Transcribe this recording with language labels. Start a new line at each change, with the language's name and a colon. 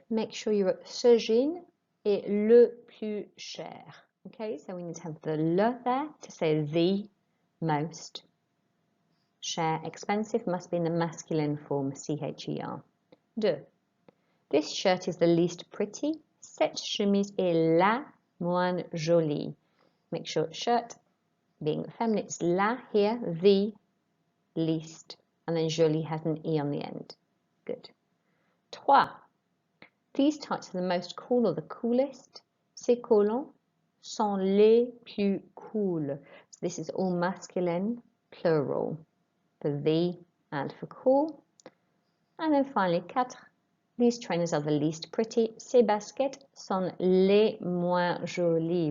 English: Make sure you wrote
French: ce jean est le plus cher.
English: Okay, so we need to have the le there to say the most. Cher, expensive, must be in the masculine form, C-H-E-R. 2. This shirt is the least pretty.
French: Cette chemise est la moins jolie.
English: Make sure shirt being feminine, it's la here, the least, and then jolie has an E on the end. Good. 3. These tights are the most cool or the coolest.
French: Ces collants sont les plus cool.
English: So this is all masculine, plural, for the and for cool. And then finally, 4. These trainers are the least pretty.
French: Ces baskets sont les moins jolies.